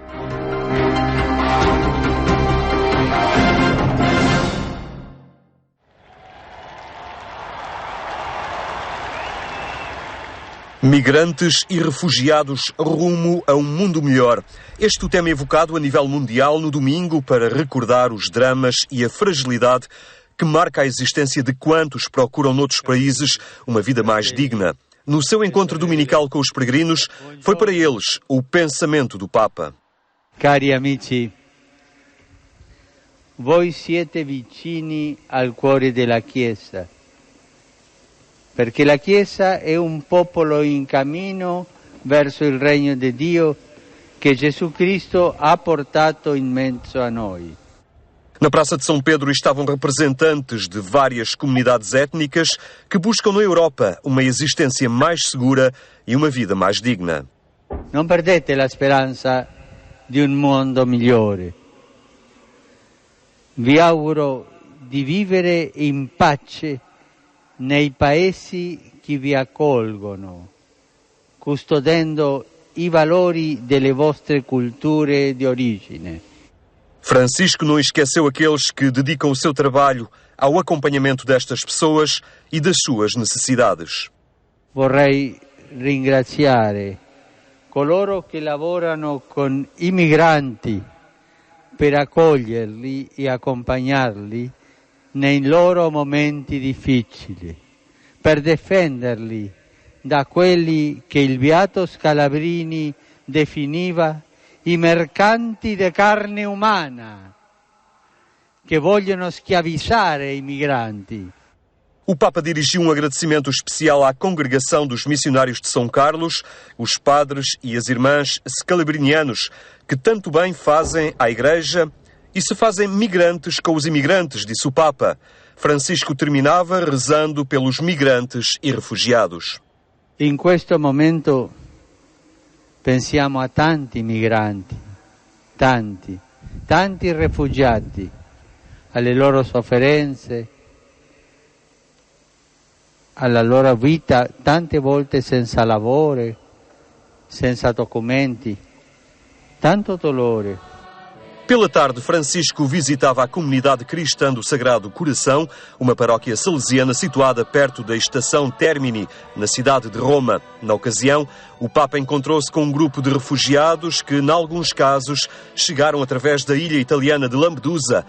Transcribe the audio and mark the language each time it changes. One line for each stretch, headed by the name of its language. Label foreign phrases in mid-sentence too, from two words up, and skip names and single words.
Portuguese: Migrantes e refugiados rumo a um mundo melhor. Este é o tema evocado a nível mundial no domingo para recordar os dramas e a fragilidade que marca a existência de quantos procuram noutros países uma vida mais digna. No seu encontro dominical com os peregrinos, foi para eles o pensamento do Papa.
Italian: Cari amici, voi siete vicini al cuore della Chiesa. Perché la Chiesa è un popolo in cammino verso il regno di Dio che Gesù Cristo ha portato in mezzo a noi.
Portuguese: Na Praça de São Pedro estavam representantes de várias comunidades étnicas que buscam na Europa uma existência mais segura e uma vida mais digna.
Italian: Non perdete la speranza di un mondo migliore. Vi auguro di vivere in pace nei paesi che vi accolgono, custodendo i valori delle vostre culture di origine.
Portuguese: Francisco não esqueceu aqueles que dedicam o seu trabalho ao acompanhamento destas pessoas e das suas necessidades.
Italian: Vorrei ringraziare coloro che lavorano con i migranti per accoglierli e accompagnarli nei loro momenti difficili, per difenderli da quelli che il beato Scalabrini definiva i mercanti di carne umana, che vogliono schiavizzare i migranti.
Portuguese: O Papa dirigiu um agradecimento especial à congregação dos missionários de São Carlos, os padres e as irmãs scalabrinianos, que tanto bem fazem à Igreja e se fazem migrantes com os imigrantes, disse o Papa. Francisco terminava rezando pelos migrantes e refugiados.
Italian: In questo momento pensiamo a tanti migranti, tanti rifugiati, alle loro sofferenze, alla loro vita tante volte senza lavoro, senza documenti, tanto dolore.
Portuguese: Pela tarde, Francisco visitava a comunidade cristã do Sagrado Coração, uma paróquia salesiana situada perto da estação Termini, na cidade de Roma. Na ocasião, o Papa encontrou-se com um grupo de refugiados que, em alguns casos, chegaram através da ilha italiana de Lampedusa.